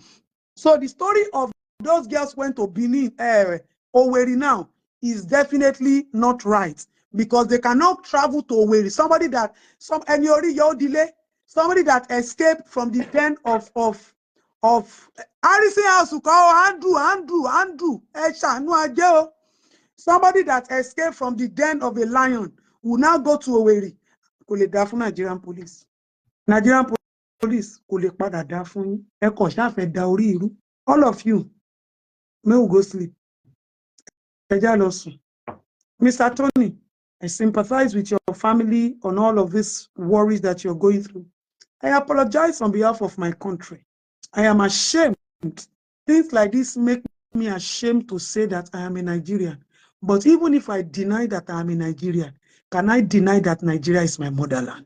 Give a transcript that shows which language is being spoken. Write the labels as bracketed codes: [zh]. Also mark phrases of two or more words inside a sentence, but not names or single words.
[en] So the story of those girls went to Benin, Owerri now, is definitely not right, because they cannot travel to Owerri. Somebody that somebody that escaped from the den of Harrison House, Andrew, somebody that escaped from the den of a lion will now go to Owerri. [yo] Kò lè dá fún [en] Nigerian police. Nigerian police [yo] kò lè padà dá fún yín. Ẹ kàn ṣá fẹ́ da orí irú. [en] All of you, may we go sleep. [yo] Ẹ já lọ sùn. [en] Mr. Tony, I sympathize with your family on all of these worries that you're going through. I apologize on behalf of my country. I am ashamed. Things like this make me ashamed to say that I am a Nigerian. But even if I deny that I am a Nigerian, can I deny that Nigeria is my motherland?